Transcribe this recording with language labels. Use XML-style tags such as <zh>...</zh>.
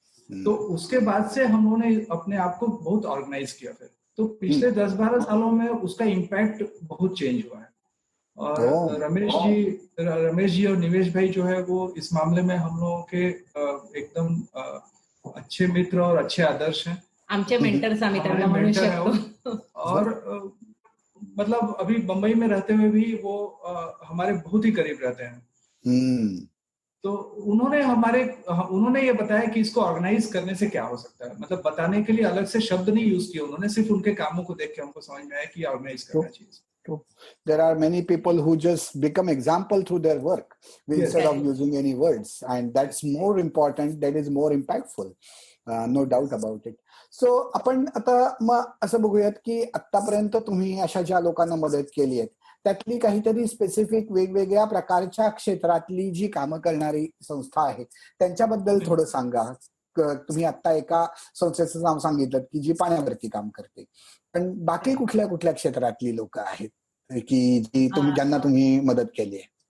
<hi>तो उसके बाद से हम लोगों ने अपने आप को बहुत ऑर्गेनाइज किया. फिर तो पिछले 10-12 सालों में उसका इम्पैक्ट बहुत चेंज हुआ है. और रमेश जी और निवेश भाई जो है वो इस मामले में हम लोगों के एकदम अच्छे मित्र और अच्छे आदर्श हैं.</hi> <mr>आमचे मेंटर्स आम्ही त्यांना म्हणू शकतो.</mr> <hi>और मतलब अभी बंबई में रहते हुए भी वो हमारे बहुत ही करीब रहते हैं. तो उन्होंने ये बताया कि इसको ऑर्गेनाइज करने से क्या हो सकता है. मतलब बताने के लिए अलग से शब्द नहीं यूज किए उन्होंने, सिर्फ उनके कामों को देख के हमको समझ में आया कि ऑर्गेनाइज करना चाहिए.</hi> <en>True. There are many people who just become example through their work instead of using any words, and that's more important. That is more impactful. No doubt about it.</en> <mr>So आपण आता मग असं बघूयात की आतापर्यंत तुम्ही अशा ज्या लोकांना मदत केली आहे त्यातली काहीतरी स्पेसिफिक वेगवेगळ्या प्रकारच्या क्षेत्रातली जी कामं करणारी संस्था आहे त्यांच्याबद्दल थोडं सांगा. तुम्ही आता एका संस्थेचं नाव सांगितलं की जी पाण्यावरती काम करते, पण बाकी कुठल्या कुठल्या क्षेत्रातली लोक आहेत की जी ज्यांना तुम्ही मदत केली आहे?</mr>